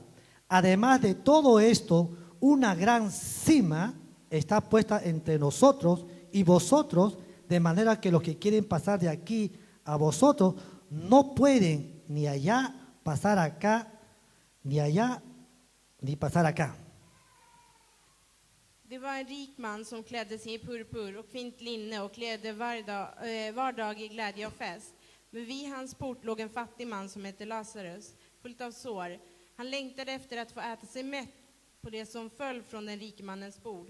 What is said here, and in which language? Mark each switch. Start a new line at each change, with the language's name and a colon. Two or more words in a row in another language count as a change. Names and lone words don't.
Spanish: Además de todo esto, una gran cima está puesta entre nosotros y vosotros, de manera que los que quieren pasar de aquí a vosotros no pueden ni allá pasar acá, ni allá ni pasar acá.
Swedish: Det var en rik man som klädde sig i purpur och fint linne och klädde var dag i glädje och fest. Men vid hans port låg en fattig man som hette Lazarus, fullt av sår. Han längtade efter att få äta sig mätt på det som föll från den rike mannens bord.